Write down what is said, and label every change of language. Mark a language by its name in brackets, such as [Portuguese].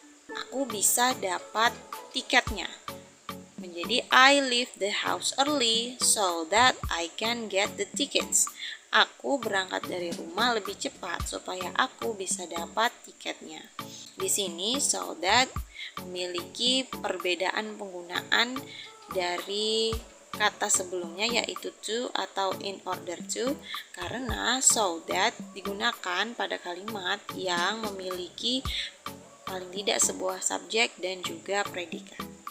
[Indonesian] Aku bisa dapat tiketnya. [English] Menjadi I leave the house early so that I can get the tickets. [Indonesian] Aku berangkat dari rumah lebih cepat supaya aku bisa dapat tiketnya. Di sini so that memiliki perbedaan penggunaan dari kata sebelumnya yaitu to atau in order to, karena so that digunakan pada kalimat yang memiliki paling tidak sebuah subjek dan juga predikat.